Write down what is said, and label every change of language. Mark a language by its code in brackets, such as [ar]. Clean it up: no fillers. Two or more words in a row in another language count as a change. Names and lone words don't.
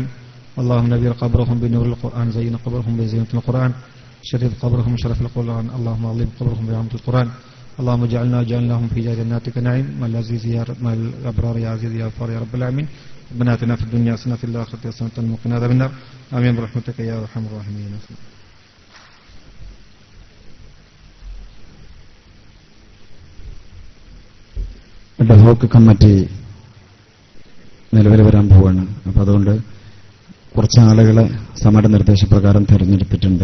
[ar] اللهم نبير قبرهم بنور القرآن زين قبرهم بزينة القرآن شرف قبرهم شرف القرآن. اللهم عظم قبرهم بعظمة القرآن. اللهم جعلناهم في جناتك النعيم من العزيز يا من الابرار يا عزيز يا غفار يا رب العالمين. ربنا آتنا في الدنيا حسنة وفي الآخرة حسنة وقنا عذاب النار. آمين برحمتك يا أرحم الراحمين. [en] ad hoc committee [ml] നിലവിൽ വരാൻ പോവാണ്. അപ്പോൾ അതുകൊണ്ട് കുറച്ച് ആളുകളെ സഭയുടെ നിർദ്ദേശപ്രകാരം തിരഞ്ഞെടുത്തിട്ടുണ്ട്.